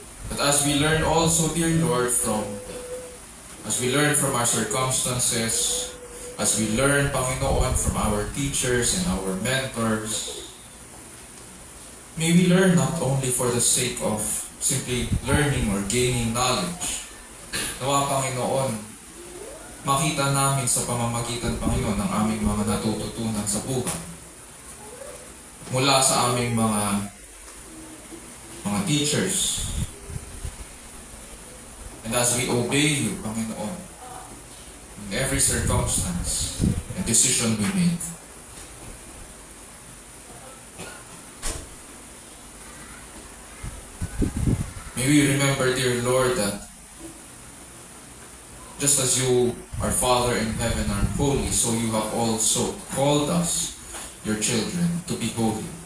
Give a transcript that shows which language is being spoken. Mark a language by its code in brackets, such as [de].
[en] But as we learn also, dear Lord, as we learn from our circumstances, as we learn, Panginoon, from our teachers and our mentors, may we learn not only for the sake of simply learning or gaining knowledge. [tl] Nawa, Panginoon, makita namin sa pamamagitan, Panginoon, ng aming mga natututunan sa buhay. Mula sa aming mga teachers. [en] And as we obey you, Panginoon, every circumstance and decision we make. May we remember, dear Lord, that just as you, our Father in heaven, are holy, so you have also called us, your children, to be holy.